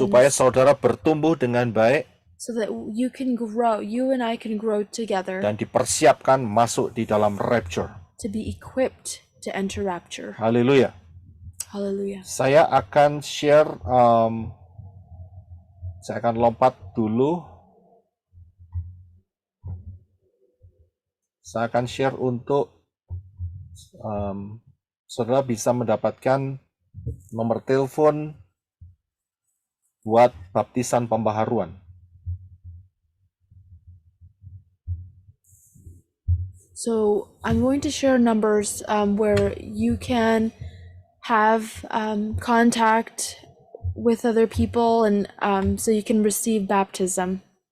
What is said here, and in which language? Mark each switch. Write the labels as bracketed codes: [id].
[id] Supaya saudara bertumbuh dengan baik [en] so that you can grow, you and I can grow together [id] dan dipersiapkan masuk di dalam rapture. [en] to be equipped to enter rapture. [id] Haleluya. [en] Hallelujah. [id] Saya akan share, saya akan lompat dulu. Saya akan share untuk saudara bisa mendapatkan nomor telepon buat baptisan pembaharuan. [en] So I'm going to share numbers where you can have contact with other people and so you can receive baptism.